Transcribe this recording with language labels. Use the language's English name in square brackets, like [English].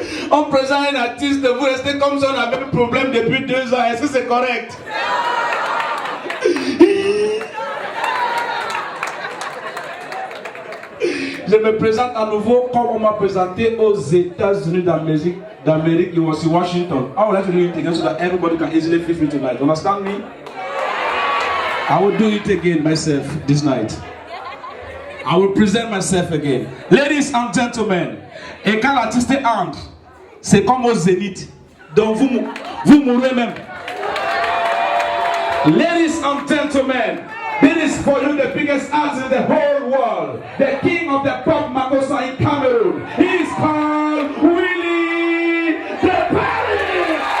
[French] On présente un artiste, vous restez comme si on avait un problème depuis 2 ans. Est-ce que c'est correct? Je me présente à nouveau comme on m'a présenté aux États-Unis d'Amérique. [English] It was in Washington. I would like to do it again so that everybody can easily feel free tonight. Understand me? I will do it again myself this night. I will present myself again. [French] Ladies and gentlemen, et quand l'artiste entre, c'est comme au zénith. Donc vous mourrez même. [English] Ladies and gentlemen, this is for you the biggest artist in the whole world. The king of the pop makossa in Cameroon. He is called Willie the Paris.